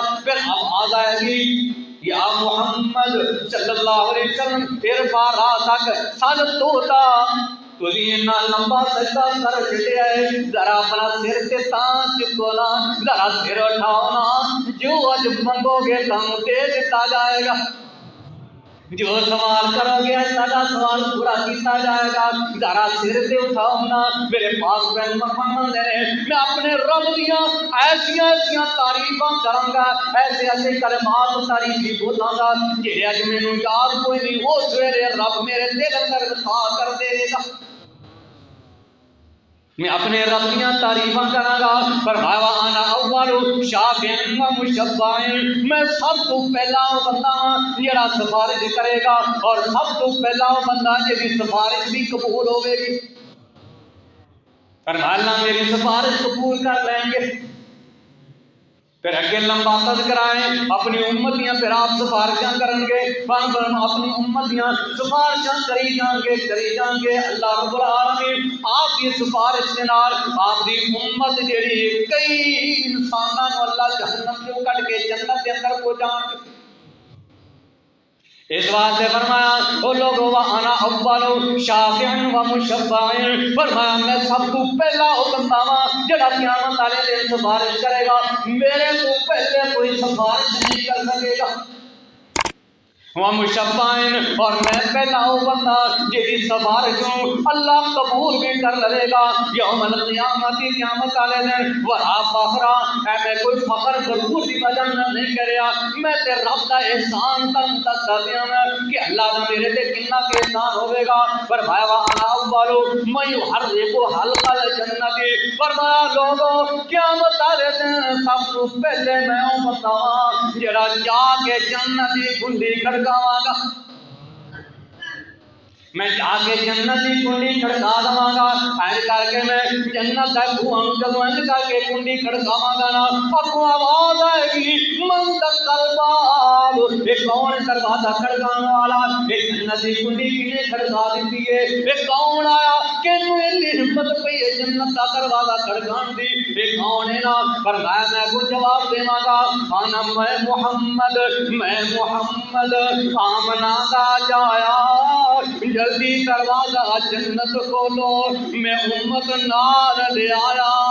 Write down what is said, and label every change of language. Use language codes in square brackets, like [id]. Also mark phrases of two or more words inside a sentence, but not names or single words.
[pa] پھر اب آ جائے گی [ar] یا محمد صلی اللہ علیہ وسلم ارفع راسک [pa] سر توتا، تجھے اتنا لمبا سجدہ کر چلے آئے، ذرا اپنا سر تے تان چکو نا، ذرا سر اٹھاؤ نا، جو اج منگو گے تم دے دیتا جائے گا، جو سوال کرو گے تاجا سوال پورا کیتا جائے گا، ذرا سر تے اٹھاؤ نا۔ میرے پاس پیغمبر فرماندے نے میں اپنے رب دیاں ایسیاں تعریفاں کراں گا، ایسے کلمات تعریفی بولاں گا جہے اج مینوں یاد کوئی نہیں، اس ویلے رب میرے دل اندر عطا کر دے گا، میں اپنے رب دیاں تعریفاں کراں گا۔ [ar] فرمایا انا اول شافع و مشفع، [pa] میں سب تو پہلا بندہ ہاں جڑا سفارش کرے گا اور سب تو پہلا بندہ جس سفارش بھی قبول ہوے گی۔ [ur] فرمایا اللہ میری سفارش قبول کر لیں گے. [pa] پھر اگے لمبا تذکرائیں اپنی امتیاں پھر آپ سفارشاں کریں گے اپنی امتیاں سفارشاں کری جان گے. [ar] اللہ رب العالمین [pa] آپ کی سفارش کے نال آپ دی امت جیڑی کئی انساناں نو اللہ جہنم چوں کڈ کے جنت دے اندر پہنچان گے. اس واسطے فرمایا او لوگو [ar] وانا اول شافع و مشفع، [pa] فرمایا میں سب تو پہلا او بندہ ہاں جڑا قیامت والے دن سفارش کرے گا، میرے تو پہلے کوئی سفارش نہیں کر سکے گا. ومشفع، اور میں پہلا او بندہ جی سفارشوں اللہ قبول بھی کر لے گا [ar] یوم القیامت [pa] قیامت والے دن. [ar] ولا فخر، [pa] میں کوئی فخر ضرور دی وجہ نہیں کریا، میں تے رب دا احسان تن دسدا پیا کہ اللہ دا میرے تے کتنا کہ احسان ہوے گا. فرمایا [ar] وانا اول من يحرق حلق الجنت، [pa] فرمایا لوگوں قیامت والے دن سب تو پہلے میں او بندہ ہاں جڑا جا کے جنت دی کنڈی کھڑکاواں گا. میں جا کے جنت کی کنڈی کھڑکا دواں گا. ایسے کر کے میں جنت کا بوہاں جدوں انج کر کے کنڈی کھڑکاواں گا نا، اگوں آواز آئے گی [ar] من دخل الباب، [pa] یہ کون دروازہ کھڑکان والا؟ یہ جنت کی کنڈی کنے کھڑکا دیتی ہے؟ یہ کون آیا کہ میری ہمت پئی ہے جنت کا دروازہ کھڑکان دی؟ [ur] یہ کون ہے نا؟ [pa] فرمایا میں کو جواب دیواں گا انا میں محمد آمنا دا جایا، جلدی دروازہ جنت کھولو میں امت نال لے آیا.